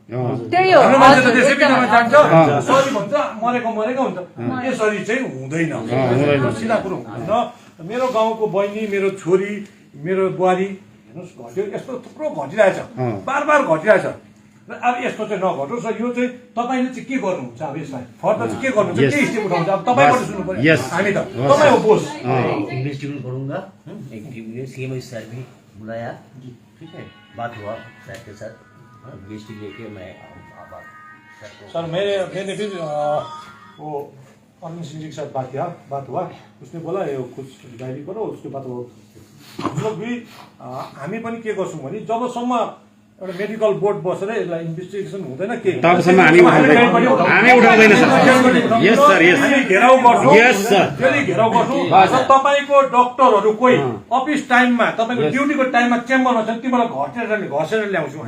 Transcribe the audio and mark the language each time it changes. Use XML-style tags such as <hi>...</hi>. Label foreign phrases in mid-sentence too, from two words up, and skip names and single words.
<ne>सरी भन्छ मरेको हुन्छ यसरी चाहिँ हुँदैन सिधा कुरो हुँदैन। मेरो गाउँको बहिनी मेरो छोरी मेरो बुहारी हेर्नुहोस् घट्यो यस्तो थुप्रो घटिरहेछ बार घटिरहेछ र अब यस्तो चाहिँ नघटोस्। यो चाहिँ तपाईँले चाहिँ के गर्नुहुन्छ अब यसलाई फर्दर चाहिँ के गर्नुहुन्छ के स्टेप उठाउँछ अब तपाईँबाट सुन्नु पर्यो हामी त तपाईँ हो बोस।</ne> <hi>इन्वेस्टिगेट करूंगा सीएम सर भी बुलाया ठीक है बात हुआ सर के साथ इन्वेस्टिगेट लेके मैं सर मैंने फिर वो अरविंद सिंह जी के साथ बात हुआ उसने बोला कुछ डायरी करो उसके बाद वो हम लोग भी</hi> <ne>हामी पनि के गर्छौँ भने जबसम्म एउटा मेडिकल बोर्ड बसेर यसलाई इन्भेस्टिगेसन हुँदैन के तबसम्म हामी उठाउँदैन सर।</ne> <en>yes sir yes</en> <ne>घेराउ गर्छौँ।</ne> <en>yes sir</en> <ne>फेरि घेराउ गर्छौँ। तपाईँको डक्टरहरू कोही अफिस टाइममा तपाईँको ड्युटीको टाइममा चेम्बरमा छन् तिमीलाई घसेर ल्याउँछौँ।</ne>